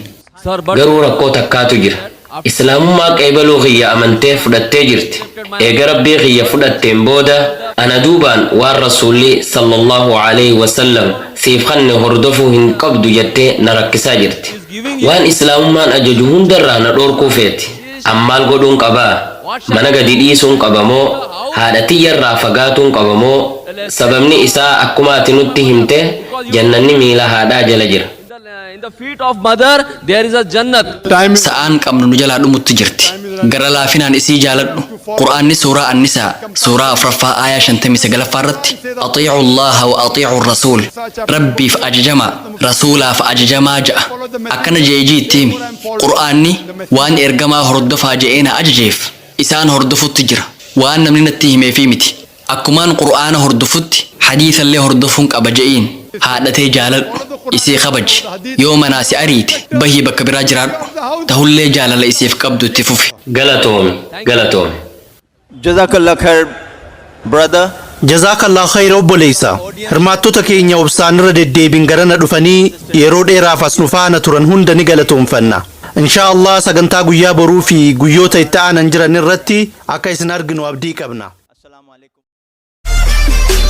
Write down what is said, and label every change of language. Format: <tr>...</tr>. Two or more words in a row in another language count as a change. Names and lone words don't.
<om>garuu rakkoo takkaatu jira islaamummaa qeebaluu kiyya amantee fudhattee jirti eega rabbii kiyya fudhatteen booda ana duubaan waan rasuulli</om> <ar>صلى الله عليه وسلم</ar> <om>siif kanne hordofuu hin qabdu jettee na rakkisaa jirti waan islaamummaan ajaju hundarraa na dhoorkuu feeti ammaal godhuun qabaa mana gadi dhiisuun qabamoo haadha tiyyarraa fagaatuun qabamoo sababni isaa akkuma ati nutti himte jannanni miila haadhaa jala jira</om> <en>In the feet of mother there is a jannat.</en> <om>Sa'aan qabnu nu jalaa dhumutti jirti. Gara laafinaan isii jaaladhu. Qur'aanni suuraa Annisaa suuraa 4ffaa aayaa 59ffaa irratti</om> <ar>أطيعوا الله وأطيعوا الرسول</ar> <om>Rabbiif ajajamaa Rasuulaaf ajajamaa ja'a. Akkana je'ee itti himi. Qur'aanni waan ergamaa hordofaa je'ee na ajajeef isaan hordofutti jira. waan namni natti himee fi miti. Akkumaan qur'aana hordofutti hadiisa illee hordofuun qaba je'iin haadhatee jaaladhu isee kabaji yoo manaa si ariite bahii bakka biraa jiraadhu tahullee jaalala iseef qabdu itti fufi. Galatoome.</om> <ar>جزاك الله خير,</ar> <en>brother.</en> <ar>جزاك الله خيرا</ar> <om>obboleessa. Hirmaattota keenya obsaan irra deddeebiin garana dhufanii yeroo dheeraaf as nu faana turan hunda ni galatoomfanna.</om> <ar>إن شاء الله</ar> <om>sagantaa guyyaa boruu fi guyyoota itti aanan jiran irratti akka isin arginu abdii qabna.</om>